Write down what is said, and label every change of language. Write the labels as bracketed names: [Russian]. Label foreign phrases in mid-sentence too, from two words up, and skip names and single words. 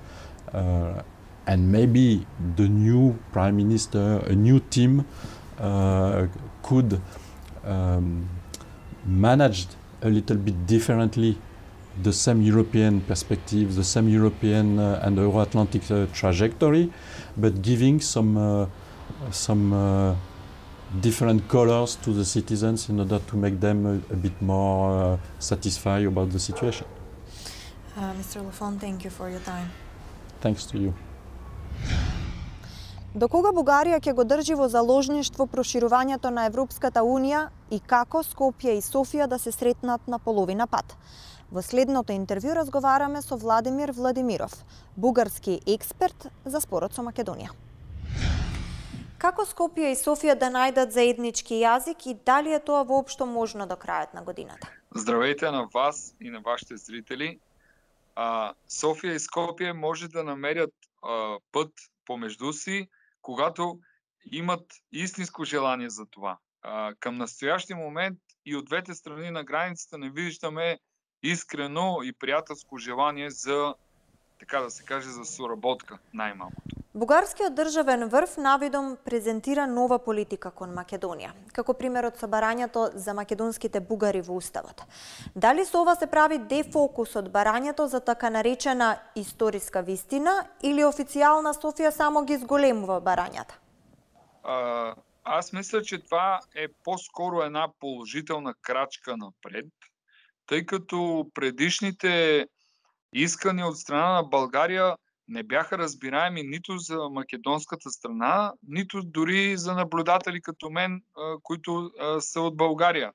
[English] And maybe the new prime minister, a new team, could manage a little bit differently the same European perspective, the same European and Euro-Atlantic trajectory, but giving some different colors to the citizens in order to make them a bit more satisfied about the situation. Mr. Lafont, thank you for your time. Thanks to you. [Macedonian] До кога Бугарија ќе го држи во заложништво проширувањето на Европската Унија и како Скопје и Софија да се сретнат на половина пат? Во следното интервју разговараме со Владимир Владимиров, бугарски експерт за спорот со Македонија. Како Скопје и Софија да најдат заеднички јазик и дали е тоа воопшто можно до крајот на годината? [Bulgarian] Здравейте на вас и на вашите зрители. Софија и Скопје може да намерят път помежду си, когато имат истинско желание за това. Към настоящия момент и от двете страни на границата не виждаме искрено и приятелско желание за, така да се каже, за соработка, най-малкото. [Macedonian] Бугарскиот државен врв навидом презентира нова политика кон Македонија, како примерот со барањето за македонските бугари во Уставот. Дали со ова се прави дефокус од барањето за така наречена историска вистина или официјална Софија само ги зголемува барањата? [Bulgarian] Аз мисля, че това е по-скоро една положителна крачка напред, тъй като предишните искания от страна на България не бяха разбираеми нито за македонската страна, нито дори за наблюдатели като мен, които са от България.